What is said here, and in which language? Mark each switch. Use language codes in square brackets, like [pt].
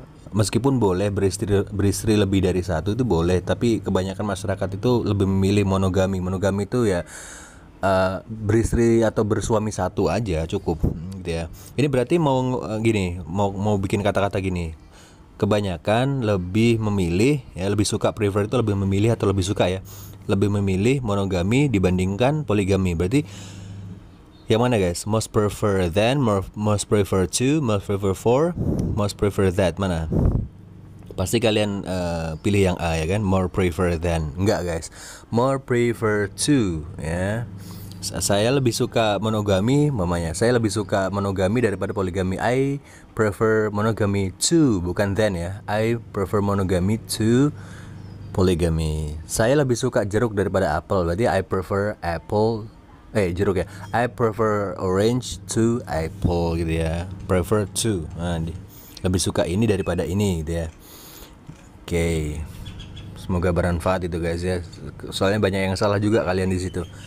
[id] Meskipun boleh beristri lebih dari satu itu boleh, tapi kebanyakan masyarakat itu lebih memilih monogami itu ya beristri atau bersuami satu aja cukup gitu ya. Ini berarti mau bikin kata-kata gini, kebanyakan lebih memilih ya, lebih suka, prefer itu lebih memilih atau lebih suka ya, lebih memilih monogami dibandingkan poligami. Berarti yang mana guys? [en] Most prefer than, most prefer to, most prefer for, most prefer that, mana? [id] Pasti kalian pilih yang A ya kan, [en] more prefer than. [id] Enggak guys, [en] more prefer to [id] ya. Saya lebih suka monogami, mamanya. Saya lebih suka monogami daripada poligami. [en] I prefer monogamy to, [id] bukan than ya. [en] I prefer monogamy to polygamy. [id] Saya lebih suka jeruk daripada apel. Berarti [en] I prefer [id] jeruk ya. [en] I prefer orange to apple [id] gitu ya. [en] Prefer to. [id] Nah, lebih suka ini daripada ini gitu ya. Oke. Semoga bermanfaat itu guys ya. Soalnya banyak yang salah juga kalian di situ.